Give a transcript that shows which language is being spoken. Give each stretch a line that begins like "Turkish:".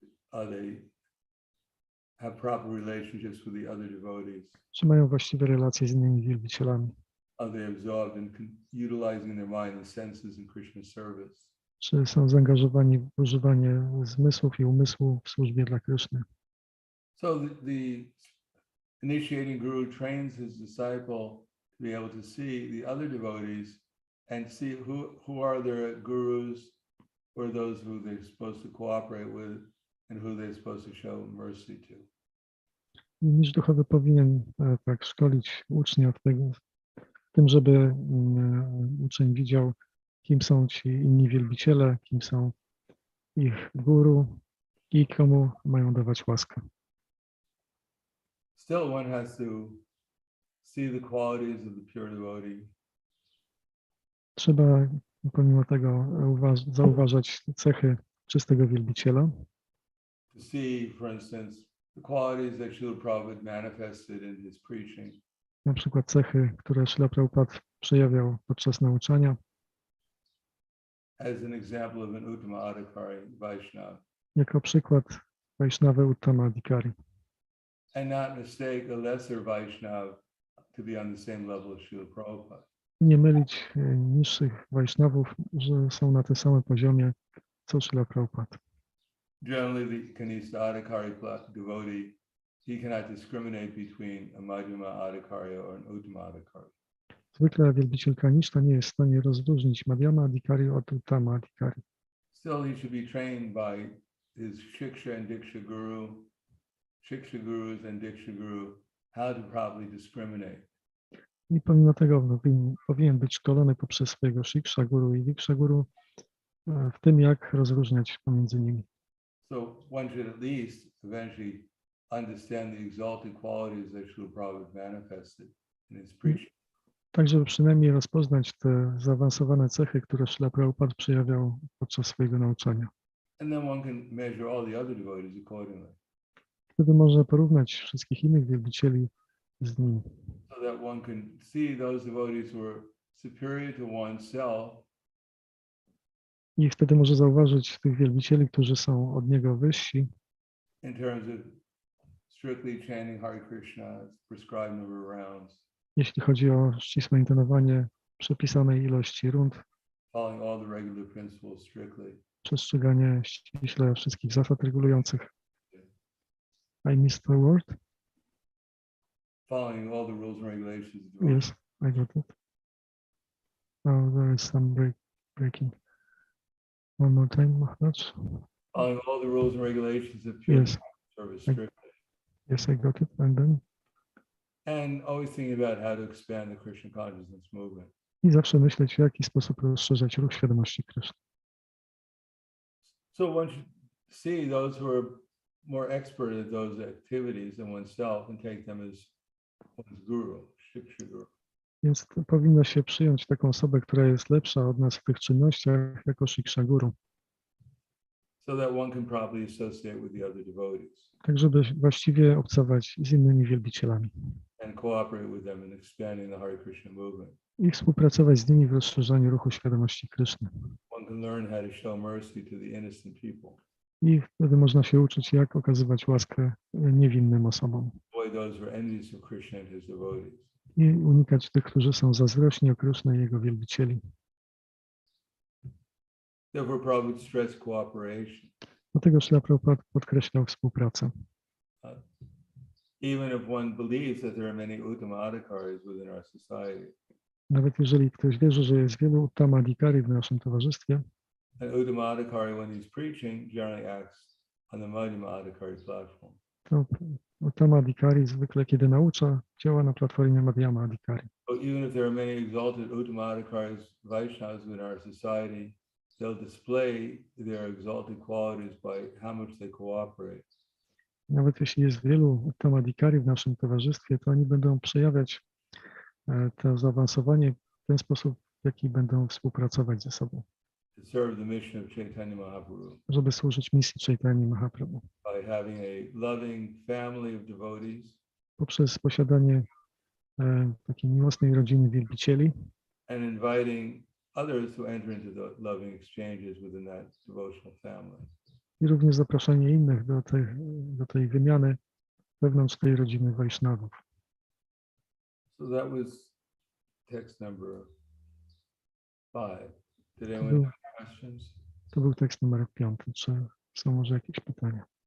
English: Are they have proper relationships with the other devotees?
Polish: czy mają właściwe relacje z innymi wielbicielami,
English: Are they absorbed in utilizing their mind and senses in Krishna's service?
Polish: czy są zaangażowani w używanie zmysłów i umysłu w służbie dla Kryszny.
English: So the initiating guru trains his disciple to be able to see the other devotees and see who are their gurus, who are those who they're supposed to cooperate with, and who they're supposed to show mercy to.
Polish: Mistrz duchowy powinien tak szkolić ucznia w tym, żeby uczeń widział, kim są ci inni wielbiciele, kim są ich guru i komu mają dawać łaskę.
English: Still, one has to see the qualities of the pure devotee.
Polish: Trzeba pomimo tego zauważać cechy czystego wielbiciela.
English: To see, for instance, the qualities that Srila Prabhupada manifested in his preaching.
Polish: Na przykład cechy, które Śrila Prabhupada przejawiał podczas nauczania,
English: As an example of an Uttama Adhikari Vaishnava.
Polish: jako przykład Vaishnava Uttama Adhikari.
English: And not mistake a lesser Vaishnava to be on the same level as Srila Prabhupada.
Polish: Nie mylić niższych Vaishnavów, że są na tym samym poziomie co Śrila Prabhupada.
English: Generally, the Kanista Adhikari devotee, he cannot discriminate between a Madhyama Adhikari or an Uttama Adhikari.
Polish: Zwykle wielbiciel Kanishta nie jest w stanie rozróżnić Madhyama Adhikari od Uttama Adhikari.
English: Still, he should be trained by his Shiksha and Diksha Guru, Shiksha Gurus and Diksha Guru, how to properly discriminate.
Polish: I pomimo tego powinien być szkolony poprzez swojego Shiksha Guru i Diksha Guru w tym, jak rozróżniać pomiędzy nimi.
English: So one should at least eventually understand the exalted qualities that Srila Prabhupada manifested in his preaching.
Polish: Tak, żeby przynajmniej rozpoznać te zaawansowane cechy, które Śrila Prabhupada przejawiał podczas swojego nauczania.
English: And then one can measure all the other devotees accordingly.
Polish: Wtedy można porównać wszystkich innych wielbicieli z nimi.
English: So that one can see those devotees who are superior to oneself.
Polish: I wtedy może zauważyć tych wielbicieli, którzy są od niego wyżsi,
English: In terms of strictly chanting Hare Krishna, prescribed number of rounds,
Polish: jeśli chodzi o ścisłe intonowanie przepisanej ilości rund,
English: following all the regular principles strictly.
Polish: przestrzeganie ściśle wszystkich zasad regulujących.
English: I missed the word? Following all the rules and regulations. of devotion. Yes, I got it. Oh, there is some breaking. One more time, Maharaj. Following all the rules and regulations of pure Yes. service I- strictly. Yes, I got it. And then? And always thinking about how to expand the Krishna consciousness movement.
Polish: I zawsze myśleć, w jaki sposób rozszerzać ruch świadomości Kryszny.
English: So one should see those who are more expert at those activities than oneself and take them as one's guru, Shiksha Guru.
Polish: Więc powinno się przyjąć taką osobę, która jest lepsza od nas w tych czynnościach, jako Shiksha Guru.
English: So that one can properly associate with the other devotees
Polish: Tak, żeby właściwie obcować z innymi wielbicielami
English: and cooperate with them in expanding the Hare Krishna movement.
Polish: i współpracować z nimi w rozszerzaniu ruchu świadomości Kryszny.
English: One can learn how to show mercy to the innocent people,
Polish: I wtedy można się uczyć, jak okazywać łaskę niewinnym osobom
English: avoid those who are envious of Krishna and his devotees.
Polish: i unikać tych, którzy są zazdrośni o Kryszny i jego wielbicieli.
English: Therefore, Prabhupada stressed cooperation.
Polish: Dlatego Śrila Prabhupada podkreślał współpracę.
English: Even if one believes that there are many Uttama Adhikaris within our society,
Polish: Nawet jeżeli ktoś wierzy, że jest wielu Uttama Adhikari w naszym towarzystwie,
English: an Uttama Adhikari, when he's preaching, generally acts on the Madhyama Adhikari platform.
Polish: to Uttama Adhikari zwykle, kiedy naucza, działa na platformie Madhyama Adhikari.
English: But even if there are many exalted Uttama Adhikaris, Vaishnavas within our society, they'll display their exalted qualities by how much they cooperate.
Polish: Nawet jeśli jest wielu Uttama Adhikari w naszym towarzystwie, to oni będą przejawiać to zaawansowanie w ten sposób, w jaki będą współpracować ze sobą,
English: To serve the mission of Chaitanya Mahaprabhu
Polish: żeby służyć misji Chaitanya Mahaprabhu.
English: by having a loving family of devotees
Polish: Poprzez posiadanie takiej miłosnej rodziny wielbicieli
English: and inviting others to enter into the loving exchanges within that devotional family.
Polish: i również zapraszanie innych do tej wymiany wewnątrz tej rodziny Wajsznawów.
English: So that was text number 5. Did
Polish: To
English: anyone
Polish: był,
English: have questions?
Polish: to był tekst numer 5. Czy są może jakieś pytania?